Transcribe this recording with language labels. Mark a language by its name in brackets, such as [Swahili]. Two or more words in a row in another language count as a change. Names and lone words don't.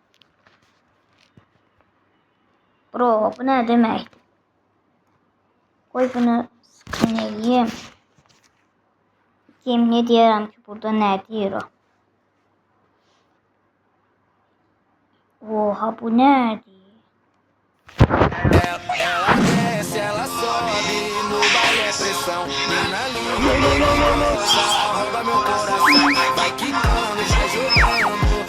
[Azerbaijani] Bro, bu nə deməkdir? Qoy bunu screen eləyim. Yemin deyərəm ki, burada nə deyir o? Oha, bu nədir? [Portuguese] Ela desce, ela sobe, no baile é pressão. Mina linda, rouba meu coração. Vai quicando, vai jogando.